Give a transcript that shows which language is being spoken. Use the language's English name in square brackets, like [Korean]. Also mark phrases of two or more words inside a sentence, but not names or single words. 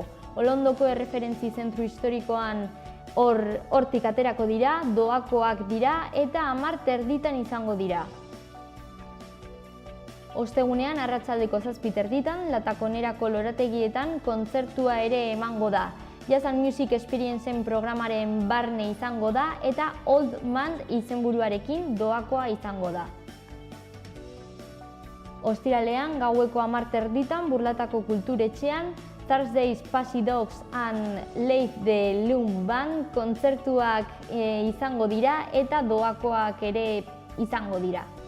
[Basque] Olondoko erreferentzi zentru historikoan hortik aterako dira, doakoak dira eta 10:30 izango dira. Ostegunean arratsaldeko 7:30 Latakonerako lorategietan kontzertua ere emango da. Jazz and Music Experiencen programaren barne izango da eta Old Man izenburuarekin doakoa izango da. Ostiralean gaueko 10:30 Burlatako kulturetxean Thursday's Passy Dogs and Leif the Loom Band kontzertuak izango dira eta doakoak ere izango dira.